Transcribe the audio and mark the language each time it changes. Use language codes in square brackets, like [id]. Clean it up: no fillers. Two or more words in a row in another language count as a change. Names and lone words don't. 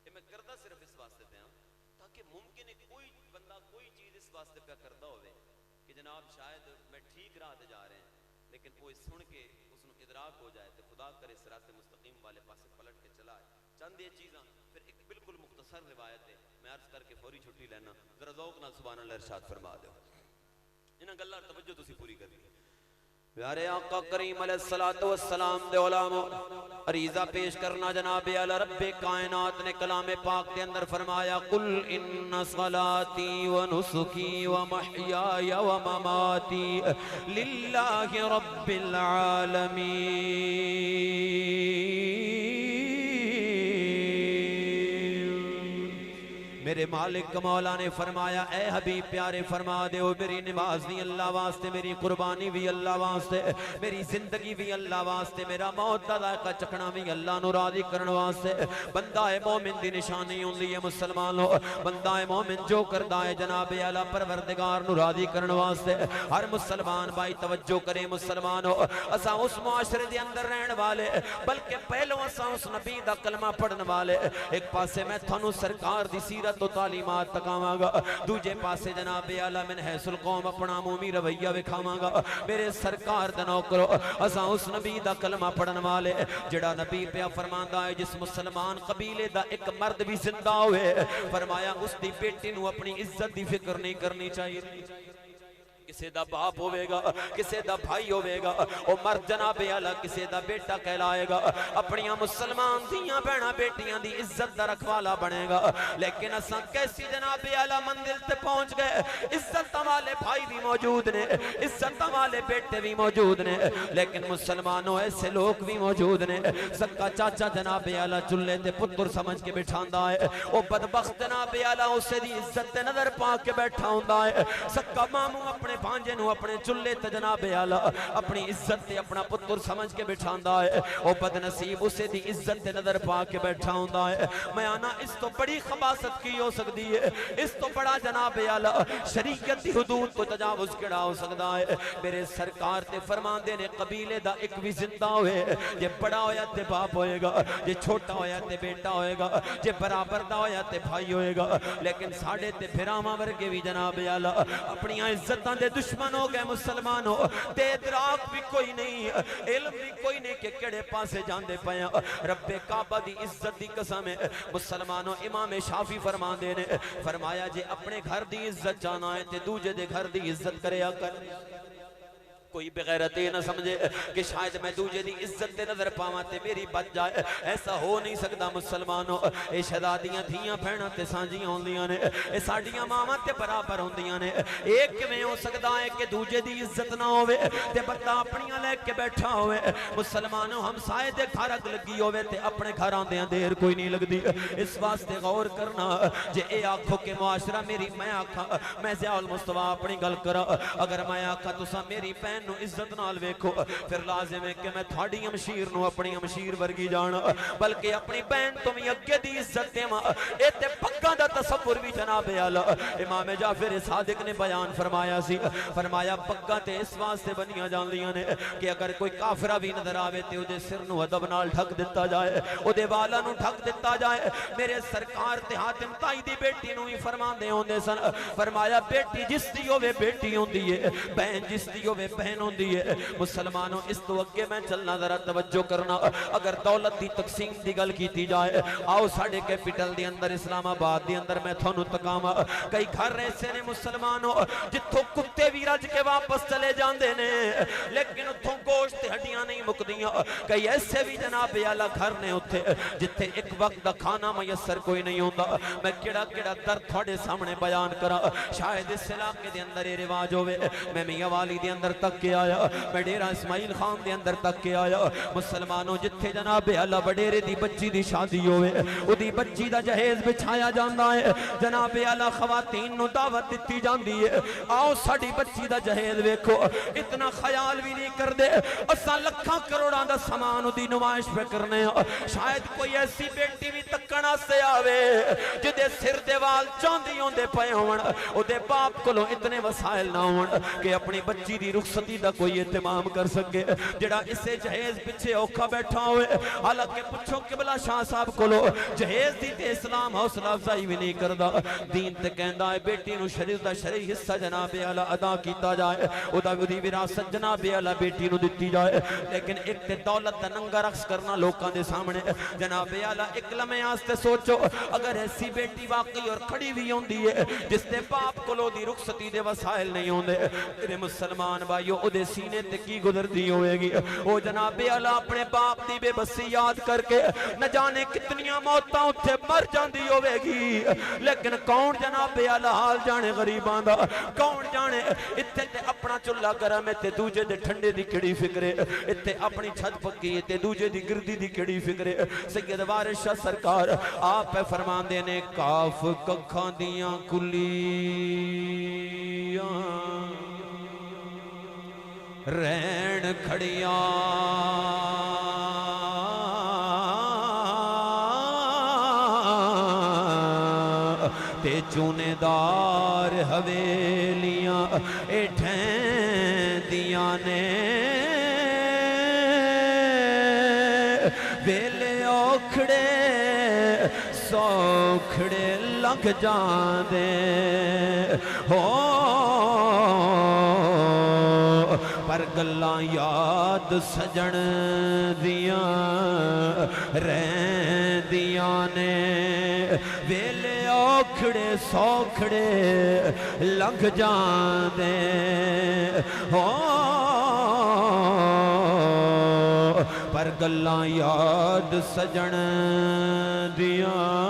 [pa] یہ میں کردا صرف اس واسطے پہ ہاں تاکہ ممکن ہے کوئی بندہ کوئی چیز اس واسطے پہ کردا ہوئے کہ جناب شاید میں ٹھیک راہ تے جا رہے ہیں، لیکن وہ سن کے اس نو ادراک ہو جائے تو خدا کرے صراط مستقیم والے پاسے پلٹ کے چلا ہے۔ چند یہ چیزاں پھر ایک بالکل مختصر روایت ہے، میں عرض کر کے فوری چھٹی لینا، ذرا ذوق نال [ar] سبحان اللہ [pa] ارشاد فرما دو۔ انہاں گلاں توجہ تسی پوری کرنی۔ پیارے آقا کریم [ar] علیہ الصلوۃ والسلام [pa] دے علماء عریضہ پیش کرنا جناب اعلی رب کائنات نے کلام پاک کے اندر فرمایا [ar] قل ان صلاتی و نسکی و محیای و مماتی للہ رب العالمین۔ [pa] میرے مالک مولا نے فرمایا اے حبیب پیارے فرما دے ہو میری نماز بھی اللہ واسطے، میری قربانی بھی اللہ واسطے، میری زندگی بھی اللہ واسطے، میرا موت دا ذائقہ چکھنا بھی اللہ نو راضی کرن واسطے۔ بندہ مومن دی نشانی ہوندی ہے مسلمان ہو، بندہ مومن جو کردا ہے جناب اعلی پروردگار نو راضی کرن واسطے۔ ہر مسلمان بھائی توجہ کرے مسلمان ہو، اساں اس معاشرے دے اندر رہن والے، بلکہ پہلو اساں اس نبی دا کلمہ پڑھن والے۔ ایک پاسے میں تھانو سرکار دی سیرت تو تعلیمات تکاواں گا، دوجے پاسے جناب اعلی [ar] من حیث القوم [pa] اپنا عمومی رویہ وکھاواں گا۔ میرے سرکار دا نوکرو اساں اس نبی دا کلمہ پڑھن والے جڑا نبی پیا فرماندا ہے جس مسلمان قبیلے دا ایک مرد بھی زندہ ہوئے فرمایا اس دی بیٹی نو اپنی عزت دی فکر نہیں کرنی چاہیے۔ کسے دا باپ ہوئے گا، کسے دا بھائی ہوئے گا، او مرد جناب اعلی کسے دا بیٹا کہلائے گا، اپنیاں مسلمان دیاں بہنا بیٹیاں دی عزت دا رکھوالا بنے گا۔ لیکن اساں کیسی جناب اعلی منزل تے پہنچ گئے، عزت والے بھائی بھی موجود نے، عزت والے بیٹے بھی موجود نے، لیکن مسلمانوں ایسے لوگ بھی موجود نے۔ سکا چاچا جناب اعلی چلے تے پتر سمجھ کے بٹھاندا ہے، او بدبخت جناب اعلی اسے دی عزت تے نظر پا کے بیٹھا ہوندا ہے۔ سکا ماموں اپنے بھانجے نو اپنے چلے تے جناب اعلی اپنی عزت تے اپنا پتر سمجھ کے بٹھاندا ہے، او بد نصیب اسے دی عزت تے نظر پا کے بیٹھا ہوندا ہے۔ میں آنا اس تو بڑی خباثت کی ہو سکتی ہے، اس تو بڑا جناب اعلی شریعت دی حدود کو تجاوز کیڑا ہو سکتا ہے۔ میرے سرکار تے فرماندے نے قبیلے دا ایک بھی زندہ ہوئے، جے بڑا ہویا تے باپ ہوئے گا، جے چھوٹا ہویا تے بیٹا ہوئے گا، جے برابر دا ہویا تے بھائی ہوئے گا، لیکن ساڑھے تے پھراما ورگے بھی جناب اعلی اپنی عزتاں دے دشمن ہو گئے مسلمانوں، تے ادراک بھی کوئی نہیں، علم بھی کوئی نہیں کہ کڑے پاسے جاندے پیا۔ رب کعبہ دی عزت دی قسم ہے مسلمانوں، امام شافی فرماندے نے فرمایا جے اپنے گھر دی عزت جانا ہے تے دوجے دے گھر دی عزت کریا کر۔ کوئی بغیرتی نہ سمجھے کہ شاید میں دوجے دی عزت تے نظر پاواں تے میری بچ جائے، ایسا ہو نہیں سکتا مسلمانوں۔ اے شہزادیاں دھیاں بہناں تے سانجیاں ہوندیاں نے، اے ساڈیاں ماواں تے برابر ہوندیاں نے۔ ایک کیویں ہو سکدا ہے کہ دوجے دی عزت نہ ہوے تے بندہ اپنیاں لے کے بیٹھا ہوے۔ مسلمانوں ہمسائے دے گھر اگ لگی ہوے تے اپنے گھر آندیاں دیر کوئی نہیں لگدی۔ اس واسطے غور کرنا جے اے آکھو کہ معاشرہ میری میں آکھاں میں ضیاء المصطفیٰ اپنی گل کراں، اگر میں آکھاں تساں میری بہن نو عزت نال ویکھو پھر لازم ہے کہ میں تھاڑی ہمشیر نو اپنی ہمشیر ورگی جانا، بلکہ اپنی بہن تو بھی اگے دی عزت دیواں۔ اے تے پگاں دا تصور بھی جناب اعلی امام جعفر صادق نے بیان فرمایا سی، فرمایا پگاں تے اس واسطے بنیاں جاندیاں نے کہ اگر کوئی کافرہ بھی نظر آوے تے اودے سر نو ادب نال ڈھک دتا جائے، اودے والاں نو ڈھک دتا جائے۔ میرے سرکار تے حاتم تائی دی بیٹی نو ہی فرماندے ہوندے سن، فرمایا بیٹی جس دی ہوے بیٹی ہوندی ہے، بہن جس دی ہوے بہن ہوندی ہے۔ مسلمانوں اس تو اگے میں چلنا ذرا توجہ کرنا، اگر دولت دی تقسیم دی گل کیتی جائے آؤ ساڑھے کیپٹل دی اندر اسلام آباد دی اندر میں تھانو تکاواں کئی گھر ایسے نے مسلمانوں جتھوں کتے بھی رج کے واپس چلے جاندے نے لیکن اتھوں گوشت ہڈیاں نہیں مکدیاں۔ کئی ایسے بھی جناب اعلی گھر نے اتھے جتھے ایک وقت دا کھانا میسر کوئی نہیں ہوندا۔ میں کیڑا کیڑا درد تھوڑے سامنے بیان کرا، شاید اس علاقے دے اندر یہ رواج ہوئے، میں میاں والی دے اندر تک تک کے آیا میں ڈیرہ اسماعیل خان دے اندر تک کے آیا مسلمانوں جتھے جناب اعلیٰ وڈیرے دی بچی دی شادی ہوئے او دی بچی دا جہیز بچھایا جاندہ ہے جناب اعلیٰ خواتین نو دعوت دیتی جاندی ہے آؤ ساڑی بچی دا جہیز ویکھو اتنا خیال بھی نہیں کر دے اسا لکھاں کروڑاں دا سامان دی نمائش پہ کرنے شاید کوئی ایسی بیٹی بھی تکنا سے آوے جدے سر دیوال چاندی ہوندے پے ہون او دے باپ کو لو اتنے وسائل نہ ہون کہ اپنی بچی دی رخصتی دا کوئی اہتمام کر سکے جڑا اسے جہیز پچھے اوکھا بیٹھا ہوئے حالانکہ پچھو قبلہ شاہ صاحب کو لو جہیز دی تے اسلام حوصلہ افزائی بھی نہیں کردہ دین تے کہندہ ہے بیٹی نو شریف دا شرعی حصہ جناب اعلیٰ ادا کیتا جائے او دا ودی وراثت جناب اعلیٰ بیٹی نو دیتی جائے لیکن ایک تے دولت دا ننگا رقص کرنا لوکاں دے سامنے جناب اعلیٰ ایک لمحے آستے سوچو اگر ایسی بیٹی واقعی اور کھڑی بھی ہوندی ہے جس نے باپ کو لو دی رخصتی دے وسائل نہیں ہوندے میرے مسلمان بھائیو او دے سینے تے کی گزر دی ہوئے گی او جناب اعلیٰ اپنے باپ دی بے بسی یاد کر کے نہ جانے کتنیاں موتاں اتھے مر جاندی ہوئے گی لیکن کون جناب اعلیٰ حال جانے غریباں دا کون جانے اتھے تے اپنا چلا گرم تے دوجے دے ٹھنڈے دی کڑی فکرے اتھے اپنی چھت پکی تے دوجے دی گردی دی کڑی فکرے سید وارث شاہ سرکار آپ پہ فرمان دینے کاف ککھاں دیاں کلیاں رین کھڑیاں تے چونے دار حویلیاں اٹھیں دیاں نے ویلے اوکھڑے سوکھڑے لگ جاندے ہو پر گلاں یاد سجن دیاں رہندیاں نے ویلے اوکھڑے سوکھڑے لگ جاندے ہو پر گلاں یاد سجن دیاں